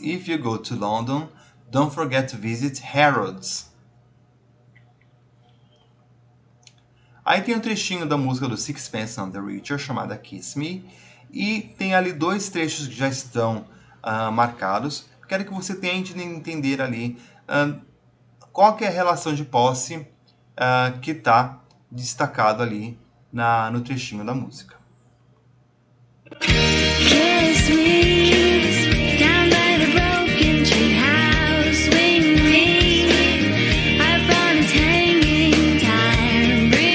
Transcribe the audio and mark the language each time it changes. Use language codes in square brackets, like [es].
[en] If you go to London, don't forget to visit Harrods. [pt] Aí tem um trechinho da música do Sixpence None the Richer, chamada Kiss Me. E tem ali dois trechos que já estão marcados. Quero que você tente entender ali qual que é a relação de posse que está destacado ali no trechinho da música. [en] Kiss me down by the broken tree house, swing me up on its hanging tire.